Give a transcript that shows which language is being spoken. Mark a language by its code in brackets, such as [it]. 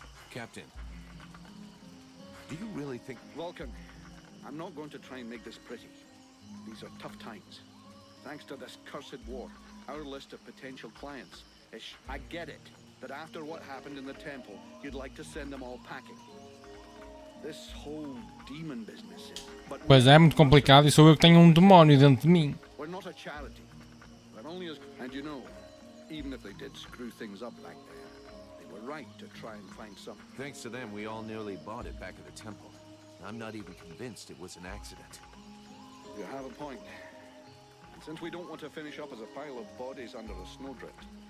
[en] Captain, do you really think... Vulcan, I'm not going to try and make this pretty. These are tough times. Thanks to this cursed war, our list of potential clients is... I get it, that after what happened in the temple, you'd like to send them all packing. This whole demon business is... But [pt] Pois é, muito complicado e sou eu que tenho um demónio dentro de mim. [en] we're not a charity. We're only as... And you know, even if they did screw things up back there, they were right to try and find some... Thanks to them, we all nearly bought it back at the temple. I'm not even convinced it was an accident. You have a point. And since we don't want to finish up as a pile of bodies under a snowdrift...